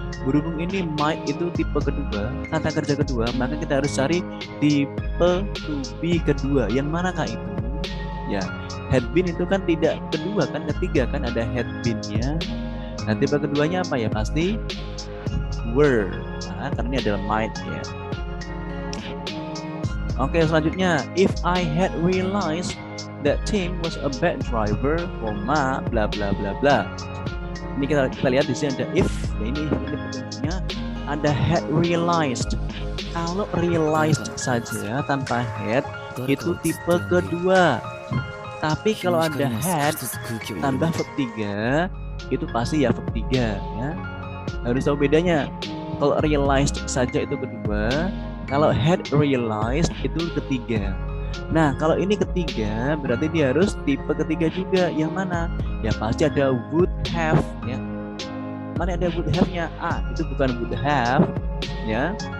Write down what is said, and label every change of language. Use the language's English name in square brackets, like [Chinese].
[Indonesian] Berhubung ini might itu tipe kedua, kata kerja kedua, maka kita harus cari tipe to be kedua. Yang manakah itu? Ya, had been itu kan tidak kedua kan, ketiga kan, ada had been-nya. Nah, tipe keduanya apa ya? Pasti were. Nah, karena ini adalah might ya. Oke, selanjutnya, [English] if I had realized that Tim was a bad driver, bla bla bla bla. [Indonesian] Ini kita lihat di sini ada if, ya ini petunjuknya ada had realized. Kalau realized saja tanpa had itu tipe kedua. Tapi kalau ada had tambah verb 3 itu pasti ya verb 3 ya. Harus tahu bedanya. Kalau realized saja itu kedua, kalau had realized itu ketiga. Nah, kalau ini ketiga berarti dia harus tipe ketiga juga. Yang mana? Ya pasti ada would have ya. Mana ada would have-nya? A itu bukan would have ya.